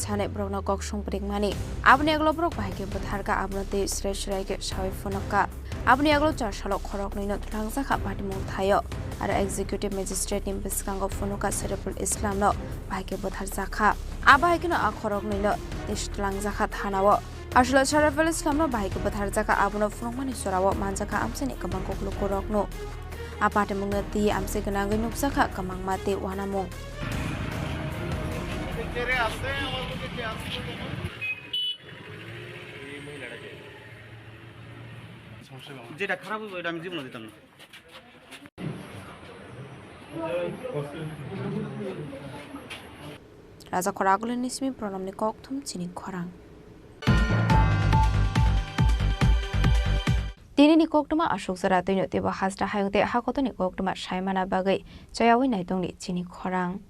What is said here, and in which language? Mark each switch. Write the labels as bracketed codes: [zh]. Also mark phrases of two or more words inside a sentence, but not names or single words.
[brx] साने ब्रगना कक्सं प्रिकमानि आबनि यागला ब्रग बाहायके बुथारगा आबनते श्रेष्ठरायके सावै फुनका आबनि यागला चारसालो खरगनैनो थलांगजाखा पार्टी मुं थायो आरो एक्जिक्यूटिव मेजिस्ट्रेटनि बिस्कांगो फुनुका सरेपुल इस्लामनो बाहायके बुथारजाखा आबाहायकेनो आ खरगनैनो देशथलांगजाखा थानावो आसला सरेपुल इस्लामनो बाहायके बुथारजाखा आबनो फुनुंगमानि सरावो मानजाखा आमसेनि गोबां गगलुको रगनो आपाटे मुंगा ती आमसे गनांगै नुकसाखा कमां माते वानामुं [bn] যেটা খারাপ হবে এটা আমি জীবনে দিতাম না। [brx] राजा खरागुली निसिमे प्रोग्रामनि कक्थुम चिनी खरां दिनैनि कक्टमा अशोक जरा दैनो तेबो हाजरा हायंते हाकतनि कक्टमा सायमाना बागै जयावै नायदंनि चिनी खरां